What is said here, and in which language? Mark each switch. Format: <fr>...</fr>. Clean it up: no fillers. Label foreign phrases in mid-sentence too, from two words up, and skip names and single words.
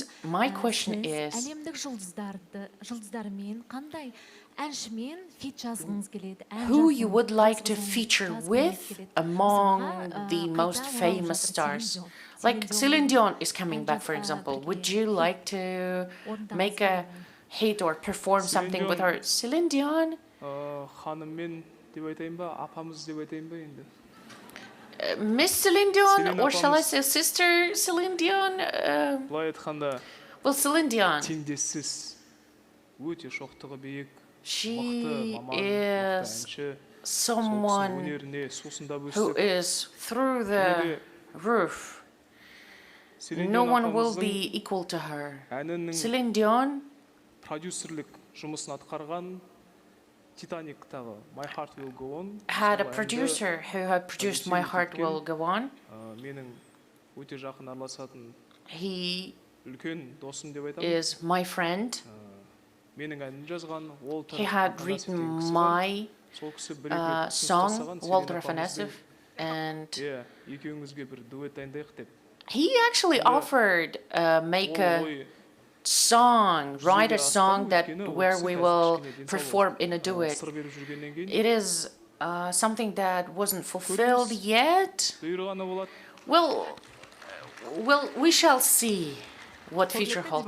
<en>My question is, who you would like to feature with among the most famous stars? Like Celine Dion is coming back, for example. Would you like to make a hit or perform something with her? Celine Dion?</en> <kk>Ханыммен деп айтайын ба, апамыз деп айтайын ба енді.</kk> <en>Miss Celine Dion, or shall I say Sister Celine Dion?</en> <kk>Былай айтқанда,</kk> <en>well, Celine Dion.</en> <kk>Теңдессіз, өте шоқтығы биік,</kk> <en>she is someone who is through the roof. No one will be equal to her. Celine Dion</en> <kk>продюсерлік жұмысын атқарған Titanic'тағы My Heart Will Go On</kk> <en>had a producer who had produced My Heart Will Go On.</en> <kk>Менің өте жақын араласатын</kk> <en>He</en> <kk>үлкен досым деп айтамын.</kk> <en>is my friend.</en> <kk>Менің әнін жазған Walter.</kk> <en>He had written my song, Walter Afanasyev, and</en> <kk>екеуіңізге бір дуэт дайындайық деп.</kk> <en>He actually offered make a song, write a song that where we will perform in a duet. It is something that wasn't fulfilled yet. Well, we shall see what future holds.</en>